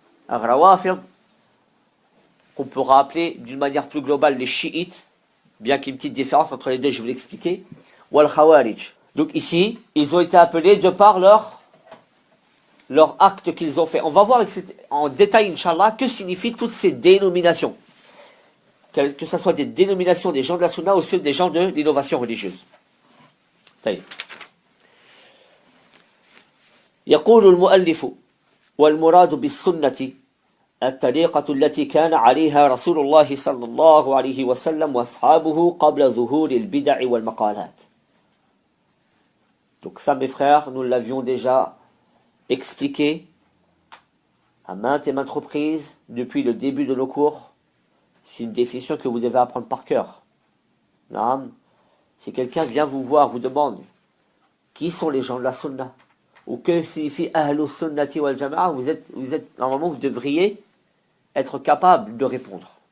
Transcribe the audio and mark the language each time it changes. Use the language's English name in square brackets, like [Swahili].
[French] Ar-Rawafid, qu'on pourra appeler d'une manière plus globale les chiites, bien qu'il y ait une petite différence entre les deux, je vais l'expliquer, ou Al-Khawarij. Donc ici, ils ont été appelés de par leur leurs actes qu'ils ont fait. On va voir en détail, Inch'Allah, que signifient toutes ces dénominations. Que ce soit des dénominations des gens de la sunna ou des gens de l'innovation religieuse. [Arabic] يقول المؤلف والمراد بالسنة الطريقة التي كان عليها رسول الله صلى الله عليه وسلم وأصحابه قبل ظهور البدع والمقالات. [French] Donc ça, mes frères, nous l'avions déjà expliqué à maintes et maintes reprises depuis le début de nos cours. C'est une définition que vous devez apprendre par cœur. Si quelqu'un vient vous voir, vous demande qui sont les gens de la sunna, ou que signifie Ahlus Sunnati wal Jama'a, vous êtes, normalement, vous devriez être capable de répondre.